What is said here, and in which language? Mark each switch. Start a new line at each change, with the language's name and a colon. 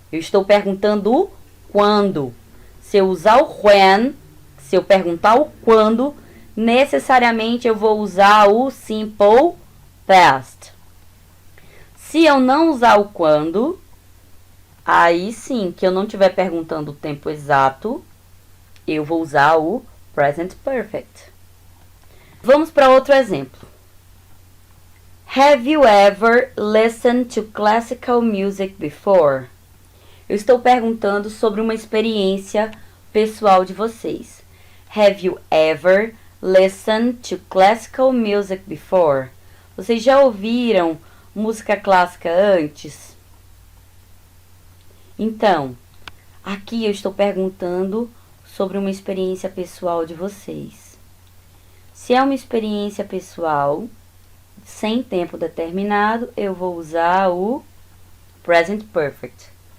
Portuguese: Eu estou perguntando o quando. Se eu usar o when, se eu perguntar o quando, necessariamente eu vou usar o simple past. Se eu não usar o quando, aí sim, que eu não estiver perguntando o tempo exato, eu vou usar o present perfect. Vamos para outro exemplo.
English: Have you ever listened to classical music before?
Portuguese: Eu estou perguntando sobre uma experiência pessoal de vocês.
English: Have you ever listened to classical music before?
Portuguese: Vocês já ouviram música clássica antes? Então, aqui eu estou perguntando sobre uma experiência pessoal de vocês. Se é uma experiência pessoal sem tempo determinado, eu vou usar o present perfect.